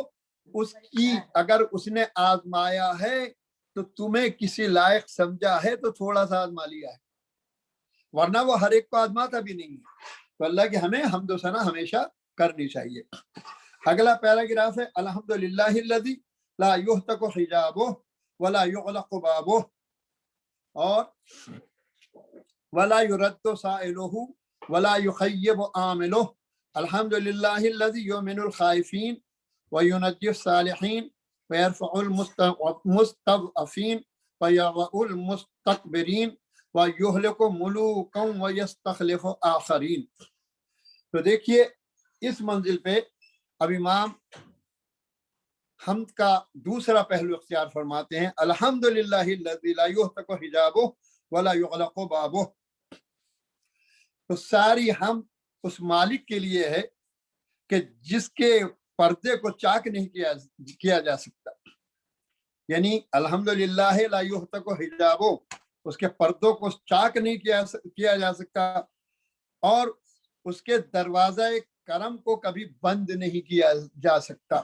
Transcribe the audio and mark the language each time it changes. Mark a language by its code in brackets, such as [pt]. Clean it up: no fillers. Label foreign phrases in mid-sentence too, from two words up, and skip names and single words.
[ur] اس کی اگر اس نے آزمایا ہے تو تمہیں کسی لائق سمجھا ہے تو تھوڑا سا آزما لیا ہے، ورنہ وہ ہر ایک کو آزماتا بھی نہیں ہے۔ تو اللہ کی ہمیں حمد و ثنا ہمیشہ کرنی چاہیے۔ اگلا پیراگراف ہے [ar] الحمدللہ الذی لا یہتک حجابہ ولا یغلق بابہ، اور ولا يرد سائلہ ولا يخیب عاملہ الحمد لله الذي يؤمن الخائفين وينجي الصالحين ويرفع المستضعفين ويضع المستكبرين ويهلك ملوكا ويستخلف آخرين. [ur] تو دیکھیے اس منزل پہ اب امام حمد کا دوسرا پہلو اختیار فرماتے ہیں, [ar] الحمد لله الذي لا يهتك حجابه ولا يغلق بابه. [ur] تو ساری ہم اس مالک کے لیے ہے کہ جس کے پردے کو چاک نہیں کیا جا سکتا، یعنی [ar] الحمد لله لا يهتك حجابه, [ur] اس کے پردوں کو چاک نہیں کیا جا سکتا، اور اس کے دروازہ کرم کو کبھی بند نہیں کیا جا سکتا.